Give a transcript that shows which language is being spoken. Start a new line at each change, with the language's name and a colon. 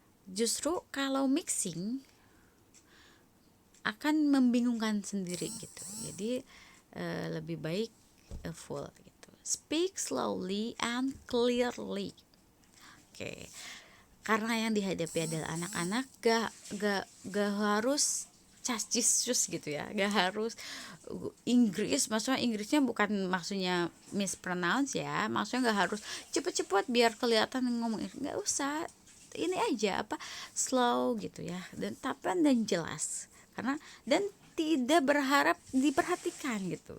Indonesian: Justru kalau mixing akan membingungkan sendiri gitu. Jadi lebih baik full gitu.
English: Speak slowly and clearly. Oke.
Indonesian: Karena yang dihadapi adalah anak-anak, gak harus cascis gitu ya, gak harus Inggris, maksudnya Inggrisnya bukan maksudnya mispronounce ya, maksudnya gak harus cepet-cepet biar kelihatan ngomong, gak usah, ini aja slow gitu ya, dan tapan dan jelas, karena dan tidak berharap diperhatikan gitu.